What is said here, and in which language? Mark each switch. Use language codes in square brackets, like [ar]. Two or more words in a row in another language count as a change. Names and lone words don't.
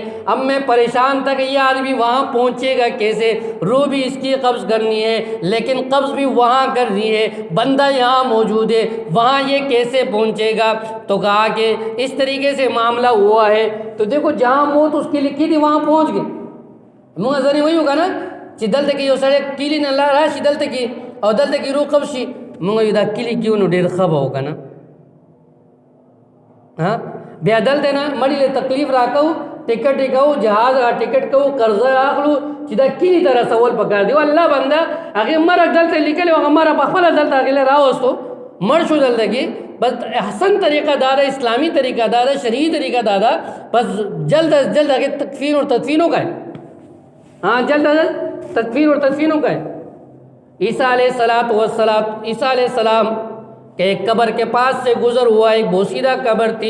[ur] اب میں پریشان تھا کہ یہ آدمی وہاں پہنچے گا کیسے، روح بھی اس کی قبض کرنی ہے لیکن قبض بھی وہاں کرنی ہے، بندہ یہاں موجود ہے، وہاں یہ کیسے پہنچے گا. تو کہا کہ اس طریقے سے معاملہ ہوا ہے. تو دیکھو جہاں موت اس کی لکھی تھی وہاں پہنچ گئے. منہ ذری وہی ہوگا نا [ps] چې دلته کې یو سړی کیلی نه راشي دلته کې او دلته کې روح قبض شي، موږ دا کلی کیو نو ډېر ښه به وکړه نه. بیا دلته نه مړي له تکلیف راکوو، ټکټ یې کوو، جهاز ټکټ کوو، قرضه اخلو چې دا کلی ته رسول پکار دی. الله بنده هغې مرګ دلته لیکلی هغه مرګ په خپله دلته هغې له راوستو مړ شو دلته کې. [ur] بس احسن طریقہ دار ہے، اسلامی طریقہ دار ہے، شرعی طریقہ دار ہے. بس جلد از جلد آگے تکفین اور تدفینوں کا ہے. ہاں جلد از جلد تکفین اور تدفینوں کا ہے. عیسیٰ علیہ السلام کے ایک قبر کے پاس سے گزر ہوا، ایک بوسیدہ قبر تھی.